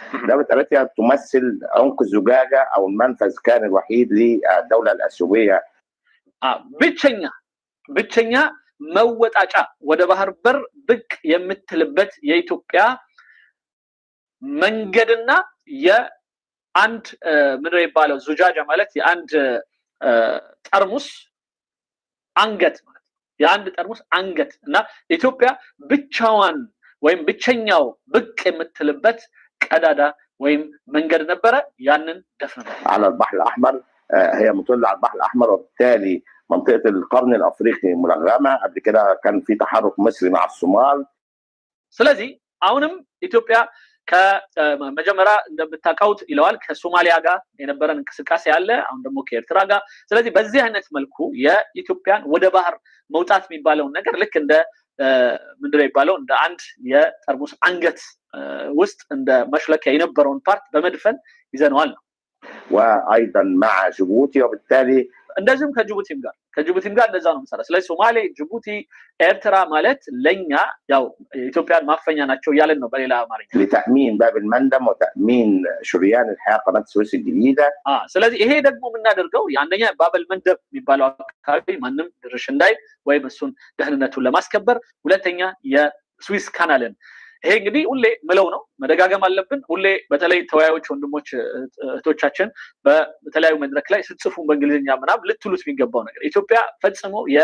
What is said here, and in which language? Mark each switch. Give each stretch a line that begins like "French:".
Arabic: دولة اريتريا تمثل عنق الزجاجة او المنفذ كان الوحيد للدولة الاثيوبية.
Amharic: ብቸኛ መወጣጫ ወደ ባህር በር ብቅ የምትልበት የኢትዮጵያ መንገድና የአንድ ምንድነው ይባለው ዙጃጃ ማለት የአንድ ጠርሙስ አንገት ማለት የአንድ ጠርሙስ አንገት እና ኢትዮጵያ ብቻዋን ወይም ብቸኛው ብቅ የምትልበት ቀዳዳ ወይም መንገድ ነበረ። ያንን ደፍነ
Arabic: على البحر الاحمر هي مطلة على البحر الاحمر وبالتالي منطقة القرن الافريقي ملغمة. قبل كده كان في تحرك مصري مع الصومال.
Amharic: ስለዚህ አሁንም ኢትዮጵያ ከመጀመሪያ እንደምታውቁት ይለዋል ከሶማሊያ ጋር የነበረን እንቅስቃሴ አለ፣ አሁን ደግሞ ከኤርትራ ጋር። ስለዚህ በዚህ አይነት መልኩ የኢትዮጵያን ወደ ባህር መውጣት የሚባለው ነገር ልክ እንደ ምንድነው ይባለው እንደ አንድ የጠርሙስ አንገት ውስጥ እንደ መሽለኪያ የነበረውን ፓርት በመድፈን ይዘነዋል ነው።
Arabic: وايضا مع جيبوتي وبالتالي
Amharic: እንደዚህም ከጅቡቲም ጋር እንደዛ ነው መሰለህ። ስለዚህ ሶማሌ፣ ጅቡቲ፣ ኤርትራ ማለት ለኛ ያው ኢትዮጵያን ማፈኛ ናቸው ያለን ነው በሌላ አማርኛ
Arabic: لتامين باب المندب وتامين شريان الحياه قناه السويس الجديده.
Amharic: ስለዚህ ይሄ ደግሞ የምናደርገው አንደኛ ባበል መንደብ የሚባለው አካባቢ ማንም ድርሽ እንዳይ ወይም እሱን ደህንነቱን ለማስከበር፣ ሁለተኛ የስዊስ ካናልን ይሄ እንግዲህ ሁሌ ምለው ነው መደጋገም አለብን። ሁሌ በተለይ ተወያዮች ወንድሞች እህቶቻችን በተለያዩ መድረክ ላይ ስትጽፉ በእንግሊዝኛ ምናምን ልትሉት የሚገባው ነገር ኢትዮጵያ ፈጽሞ